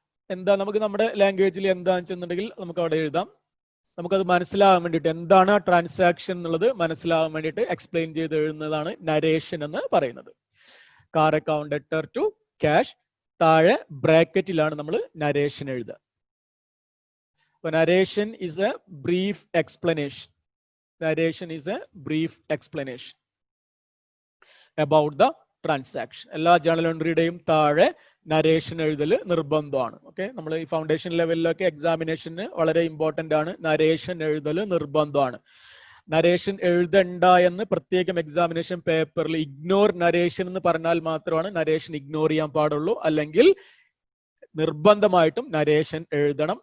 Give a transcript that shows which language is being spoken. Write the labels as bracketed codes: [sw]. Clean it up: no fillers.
[ml] എന്താ നമുക്ക് നമ്മുടെ ലാംഗ്വേജിൽ എന്താണെന്ന് വെച്ചിട്ടുണ്ടെങ്കിൽ നമുക്ക് അവിടെ എഴുതാം. നമുക്കത് മനസ്സിലാവാൻ വേണ്ടിയിട്ട് എന്താണ് ആ ട്രാൻസാക്ഷൻ എന്നുള്ളത് മനസ്സിലാവാൻ വേണ്ടിയിട്ട് എക്സ്പ്ലെയിൻ ചെയ്ത് എഴുതുന്നതാണ് നരേഷൻ എന്ന് പറയുന്നത്. Car account debtor to cash, താഴെ ബ്രാക്കറ്റിലാണ് നമ്മൾ നരേഷൻ എഴുതുക. [en] So narration is a brief explanation. Narration is a brief explanation about the transaction. [ml] എല്ലാ ജേണൽ എൻട്രിയുടെയും താഴെ നരേഷൻ എഴുതൽ നിർബന്ധമാണ്. ഓക്കെ, നമ്മൾ ഈ ഫൗണ്ടേഷൻ ലെവലിലൊക്കെ എക്സാമിനേഷന് വളരെ ഇമ്പോർട്ടന്റ് ആണ്, നരേഷൻ എഴുതൽ നിർബന്ധമാണ്. നരേഷൻ എഴുതണ്ട എന്ന് പ്രത്യേകം എക്സാമിനേഷൻ പേപ്പറിൽ ഇഗ്നോർ നരേഷൻ എന്ന് പറഞ്ഞാൽ മാത്രമാണ് നരേഷൻ ഇഗ്നോർ ചെയ്യാൻ പാടുള്ളൂ, അല്ലെങ്കിൽ നിർബന്ധമായിട്ടും നരേഷൻ എഴുതണം.